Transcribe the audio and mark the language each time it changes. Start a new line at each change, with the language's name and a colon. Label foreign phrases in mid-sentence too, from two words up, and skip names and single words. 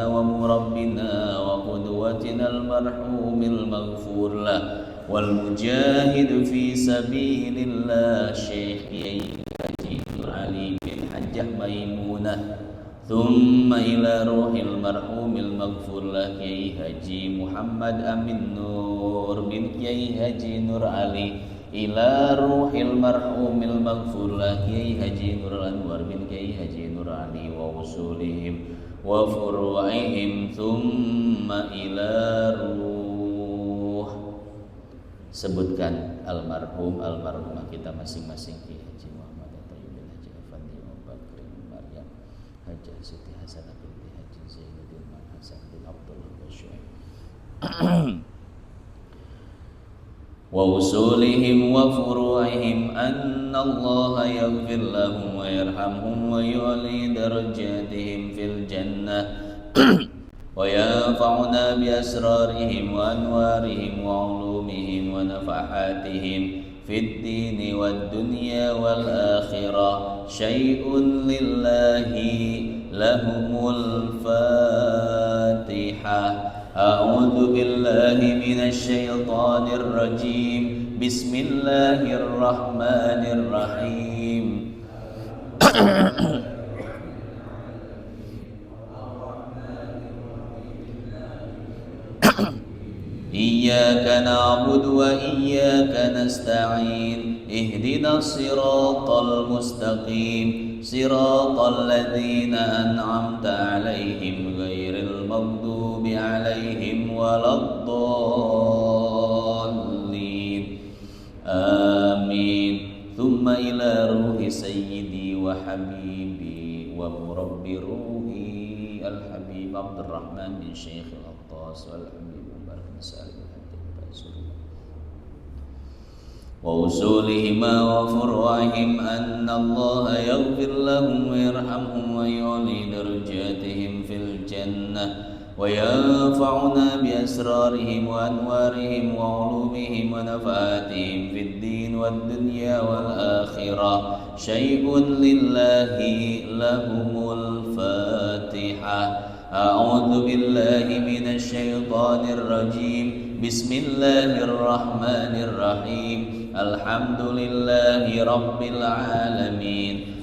Arabic: ومربنا وقدوتنا المرحوم المغفور له والمجاهد في سبيل الله شيخ علي بن حجة ميمونة ثم إلى روح المرحوم المغفور له Kiai Haji Muhammad Amin Nur bin Kiai Haji Nur Ali إلى روح المرحوم المغفور له Kiai Haji Nur Anwar bin Kiai Haji Nur Ali وأصولهم وفروعهم ثم إلى روح.
Indonesian: Sebutkan almarhum almarhumah kita masing-masing Kiai Haji Muhammad Tayyib bin Haji Afandi Bakr bin Maryam Haji Siti Hasanah binti Haji Zainuddin Hasan bin Abdullah Basyuaib
Arabic: وأصولهم وفروعهم أن الله يغفر لهم ويرحمهم ويعلي درجاتهم في الجنة وينفعنا بأسرارهم وأنوارهم وعلومهم ونفحاتهم في الدين والدنيا والآخرة شيء لله لهم الفاتحة. أعوذ بالله من الشيطان الرجيم. بسم الله الرحمن الرحيم. إياك نعبد وإياك نستعين اهدنا الصراط المستقيم صراط الذين أنعمت عليهم غير المغضوب عليهم ولا الضالين آمين. ثم إلى روح سيدي وحبيبي ومربي روحي الحبيب عبد الرحمن بن شيخ العطاس والحبيب وأصولهما وفروعهم أن الله يغفر لهم ويرحمهم ويعلي درجاتهم في الجنة وينفعنا بأسرارهم وأنوارهم وعلومهم ونفحاتهم في الدين والدنيا والآخرة شيء لله لهم الفاتحة. أعوذ بالله من الشيطان الرجيم. بسم الله الرحمن الرحيم الحمد لله رب العالمين.